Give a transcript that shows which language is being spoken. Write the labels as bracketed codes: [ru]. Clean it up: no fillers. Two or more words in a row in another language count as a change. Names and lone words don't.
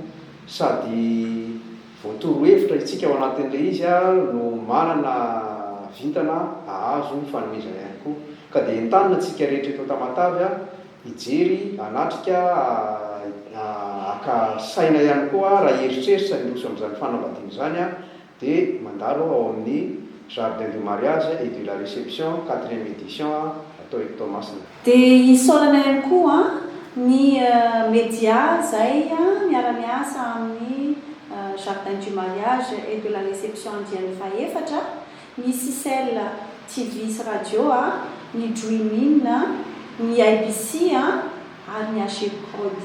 [mg] Sady voatoro hevitra isika ao anatin'ilay izy no manana vintana ahazo fanomezana ihany koa ka dia entanina antsika rehetra eto Tamatavy hijery anatrika aka saina ihany koa raha eritreritra indroso amin'izany fanambadiana izany dia mandalo ao amin'ny [fr] jardin de mariage et de la réception 4e édition [mg] atao eto Toamasina. Dia isaorana ihany koa ny média zay miara-miasa amin'ny [fr] jardin du mariage et de la réception [mg] andiany faefatra, ny Sisel TV sy radio ny Dream In, ny IBC ary ny AG Prod.